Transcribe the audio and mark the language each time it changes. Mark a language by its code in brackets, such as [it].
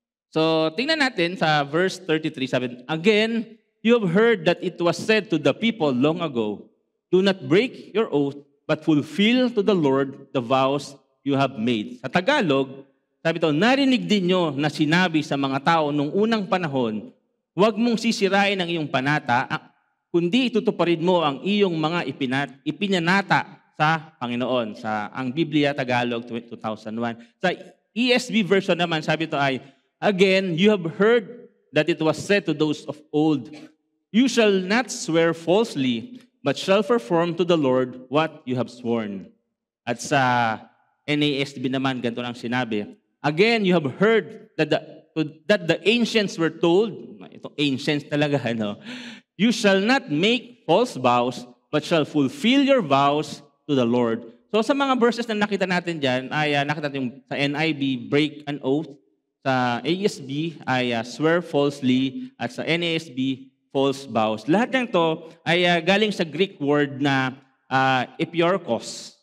[tl] So, tingnan natin sa verse 33, sabi, [en] again, you have heard that it was said to the people long ago, do not break your oath, but fulfill to the Lord the vows you have made. [tl] Sa Tagalog, sabi ito, narinig din nyo na sinabi sa mga tao nung unang panahon, huwag mong sisirain ang iyong panata, kundi itutuparin mo ang iyong mga ipinanata sa Panginoon. Sa ang Biblia Tagalog 2001. Sa ESV version naman, sabi ito ay, [en] again, you have heard that it was said to those of old, you shall not swear falsely, but shall perform to the Lord what you have sworn. [tl] At sa NASB naman, ganito lang sinabi, [en] again, you have heard that the ancients were told, [tl] ito ancients talaga, [en] you shall not make false vows, but shall fulfill your vows to the Lord. [tl] So sa mga verses na nakita natin dyan, ay nakita natin yung sa NIV, break an oath, sa ASB ay swear falsely, at sa NASB, false vows. Lahat ng to ay galing sa Greek word na epiorkos.